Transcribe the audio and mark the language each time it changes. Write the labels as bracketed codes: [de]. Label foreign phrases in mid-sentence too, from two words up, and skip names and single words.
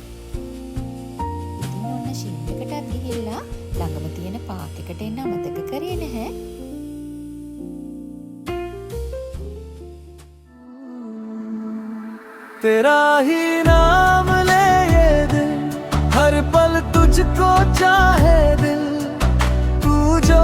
[si] ඉතින් ඔන්න ෂීන් එකටත් ගිහිල්ලා ළඟම තියෙන පාක් එකට එන්න අමතක කරේ නැහැ. [hi] तेरा ही नाम ले ये दिल हर पल तुझको चाहे दिल तू जो